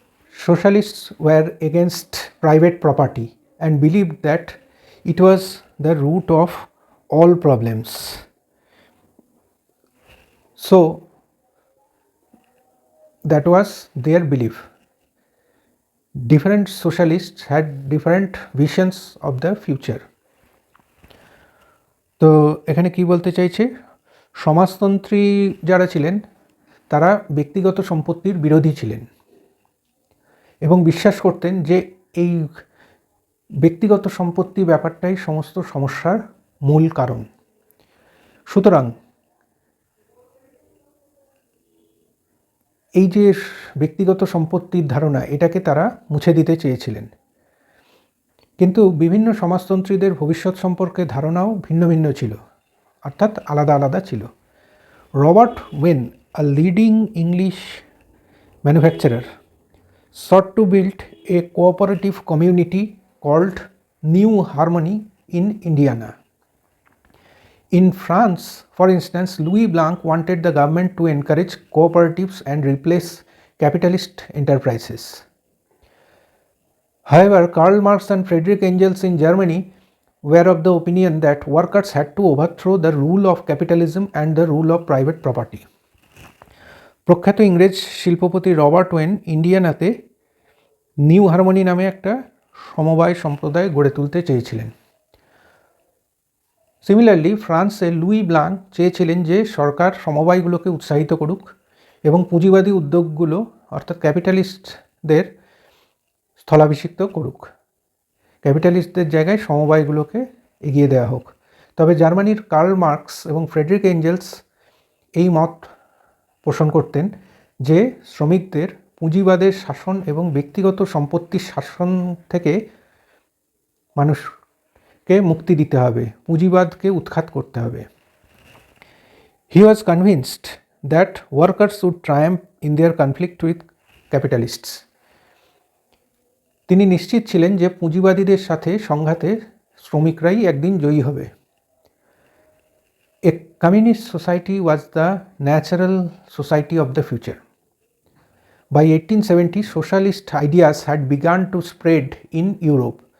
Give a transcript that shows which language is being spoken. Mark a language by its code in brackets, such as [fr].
[en] Socialists were against private property and believed that it was the root of all problems. So that was their belief. Different socialists had different visions of the future. [bn] তো এখানে কি বলতে চাইছে, সমাজতন্ত্রী যারা ছিলেন তারা ব্যক্তিগত সম্পত্তির বিরোধী ছিলেন এবং বিশ্বাস করতেন যে এই ব্যক্তিগত সম্পত্তি ব্যাপারটাই সমস্ত সমস্যার মূল কারণ। সুতরাং এই যে ব্যক্তিগত সম্পত্তির ধারণা, এটাকে তারা মুছে দিতে চেয়েছিলেন। কিন্তু বিভিন্ন সমাজতন্ত্রীদের ভবিষ্যৎ সম্পর্কে ধারণাও ভিন্ন ভিন্ন ছিল, অর্থাৎ আলাদা আলাদা ছিল। [en] Robert Owen, a leading English manufacturer, sought to build a cooperative community called New Harmony in Indiana. In France, for instance, Louis Blanc wanted the government to encourage cooperatives and replace capitalist enterprises. However, Karl Marx and Friedrich Engels in Germany were of the opinion that workers had to overthrow the rule of capitalism and the rule of private property. [bn] প্রখ্যাত ইংরেজ শিল্পপতি Robert when ইন্ডিয়ানাতে new harmony নামে একটা সমবায় সম্প্রদায় গড়ে তুলতে চেয়েছিলেন। সিমিলারলি ফ্রান্সে লুই ব্লাং চেয়েছিলেন যে সরকার সমবায়গুলোকে উৎসাহিত করুক এবং পুঁজিবাদী উদ্যোগগুলো অর্থাৎ ক্যাপিটালিস্টদের স্থলাভিষিক্ত করুক, ক্যাপিটালিস্টদের জায়গায় সমবায়গুলোকে এগিয়ে দেওয়া হোক। তবে জার্মানির কার্ল মার্কস এবং ফ্রেডরিক এঞ্জেলস এই মত পোষণ করতেন যে শ্রমিকদের পুঁজিবাদের শাসন এবং ব্যক্তিগত সম্পত্তির শাসন থেকে মানুষকে মুক্তি দিতে হবে, পুঁজিবাদকে উৎখাত করতে হবে। [en] He was convinced that workers would triumph in their conflict with capitalists. [bn] তিনি নিশ্চিত ছিলেন যে পুঁজিবাদীদের সাথে সংঘাতে শ্রমিকরাই একদিন জয়ী হবে। [en] A communist society was the natural society of the future. By 1870, socialist ideas had begun to spread in Europe.